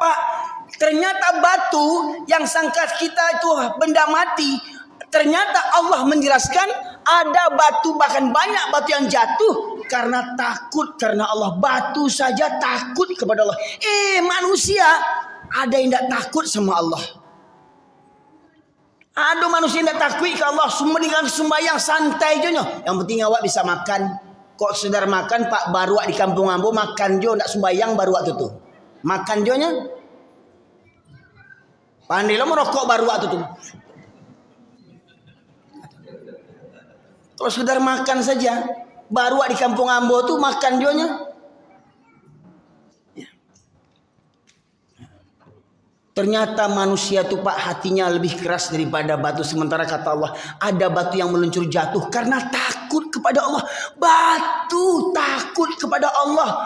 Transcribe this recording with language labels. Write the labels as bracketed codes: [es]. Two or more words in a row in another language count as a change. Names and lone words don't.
[id] Pak, ternyata batu yang sangka kita itu benda mati, ternyata Allah menjelaskan ada batu, bahkan banyak batu yang jatuh karena takut karena Allah. Batu saja takut kepada Allah. Manusia ada yang tidak takut sama Allah. Ada manusia yang tidak takut ke Allah, semua dengan sembahyang santai je. Yang penting awak bisa makan. [min] Kok sedar makan Pak, baru di kampung ambo makan jo, ndak sembayang baru waktu tu. Makan jo nya. Pandai lo merokok baru waktu tu. Kalau sedar makan saja, baru di kampung ambo tu makan jo nya. [id] Ternyata manusia tu Pak hatinya lebih keras daripada batu. Sementara kata Allah, ada batu yang meluncur jatuh karena takut kepada Allah. Batu takut kepada Allah.